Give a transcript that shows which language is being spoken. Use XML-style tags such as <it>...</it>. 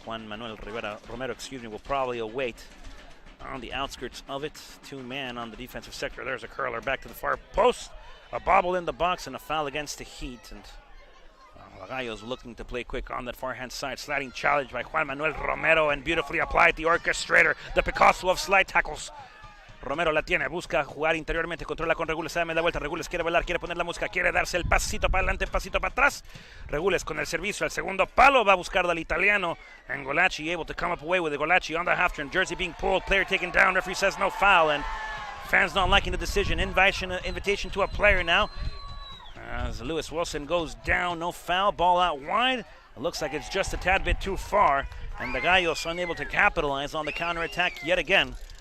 <en>Juan Manuel Romero, will probably await on the outskirts of it. Two-man on the defensive sector. There's a curler back to the far post. A bobble in the box and a foul against the Heat. And Gallos looking to play quick on that far-hand side. Sliding challenge by Juan Manuel Romero and beautifully applied the orchestrator. The Picasso of slide tackles.</en> <es>Romero la tiene, busca jugar interiormente, controla con Regules, se da media vuelta, Regules quiere bailar, quiere poner la música, quiere darse el pasito para adelante, pasito para atrás. Regules con el servicio al segundo palo, va a buscar al italiano,</es> <en>and Golaci able to come up away with it. Golaci on the half turn, jersey being pulled, player taken down, referee says no foul, and fans not liking the decision. Invitation to a player now, as Lewis Wilson goes down, no foul, ball out wide. It looks like it's just a tad bit too far, and the Gallos unable to capitalize on the counterattack yet again.</en>